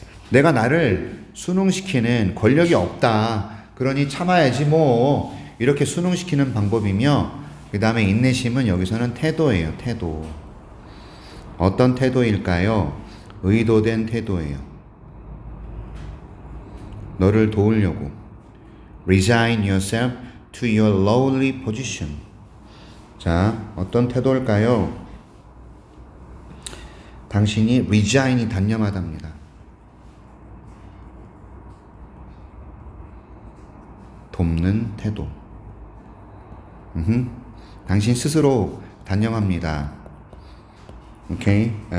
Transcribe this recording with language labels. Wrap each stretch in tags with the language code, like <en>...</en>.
<ko>내가 나를 순응시키는 권력이 없다. 그러니 참아야지 뭐. 이렇게 순응시키는 방법이며, 그 다음에 인내심은 여기서는 태도예요. 태도. 어떤 태도일까요? 의도된 태도예요. 너를 도우려고,</ko> <en>resign yourself to your lowly position.</en> <ko>자, 어떤 태도일까요? 당신이 resign이 단념하답니다. 돕는 태도. 당신 스스로 단념합니다. 오케이?</ko>